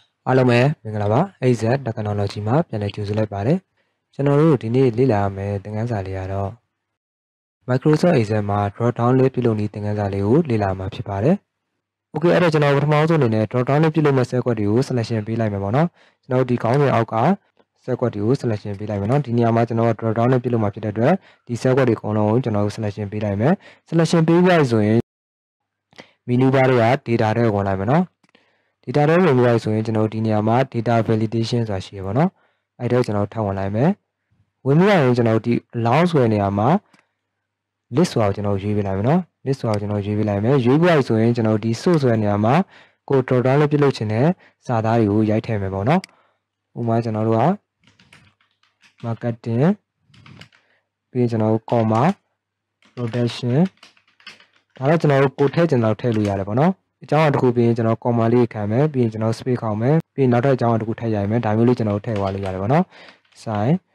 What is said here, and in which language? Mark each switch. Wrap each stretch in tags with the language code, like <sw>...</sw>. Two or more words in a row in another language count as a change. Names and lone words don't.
<my>အားလုံးပဲမင်္ဂလာပါ AZ Technology မှာပြန်လည်ကြိုဆိုလိုက်ပါတယ်ကျွန်တော်တို့ဒီနေ့လေ့လာရမယ့်သင်ခန်းစာလေးကတော့ Microsoft Excel မှာ</my> <en>drop down</en> <my>လေးပြုလုပ်နည်းသင်ခန်းစာလေးကိုလေ့လာမှာဖြစ်ပါတယ် Okay အဲ့တော့ ကျွန်တော်ပထမဆုံးအနေနဲ့</my> <en>drop down</en> <my>လေးပြုလုပ်မယ့် set တွေကို selection ပေးလိုက်မယ်ပေါ့နော်ကျွန်တော်ဒီခေါင်းစဉ်အောက်က set တွေကို selection ပေးလိုက်မယ်နော်ဒီနေရာမှာကျွန်တော် drop down လေးပြုလုပ်မှာဖြစ်တဲ့အတွက်ဒီ set တွေအကုန်လုံးကိုကျွန်တော် selection ပေးလိုက်မယ် selection ပေးပြီးဆိုရင်</my> <en>menu bar</en> <my>တွေက data တွေဝင်လိုက်မယ်နော်data တွေဝင်ပြီးဆိုရင်ကျွန်တော်ဒီနေရာမှာ</my> <en>data validation</en> <my>ဆိုတာရှိရပါတော့အဲ့တော့ကျွန်တော်ထပ်ဝင်လိုက်မယ်ဝင်ပြီးရင်ကျွန်တော်ဒီ allow ဆိုတဲ့နေရာမှာ list ဆိုတာကိုကျွန်တော်ရွေးပေးလိုက်မယ်နော် list ဆိုတာကိုကျွန်တော်ရွေးပေးလိုက်မယ်ရွေးပြီးဆိုရင်ကျွန်တော်ဒီ source ဆိုတဲ့နေရာမှာကို drop down လေးပြုလုပ်ချင်တဲ့စာသားတွေကိုရိုက်ထည့်မယ်ပေါ့နော်ဥပမာကျွန်တော်တို့က marketing ပြီးရင်ကျွန်တော်တို့</my> <en>comma production</en> <my>ဒါတော့ကျွန်တော်တို့ကိုထည့်ချင်တော့ထည့်လို့ရတယ်ပေါ့နော်အကြောင်းအတစ်ခုပြီးရင်ကျွန်တော် comma လေးခံမယ်ပြီးရင်ကျွန်တော် space ခေါက်မယ်ပြီးရင်နောက်ထပ်အကြောင်းအတစ်ခုထည့်ရမယ်ဒါမျိုးလေးကျွန်တော်တို့ထည့်သွားလို့ရတယ်ပေါ့နော် sign</my>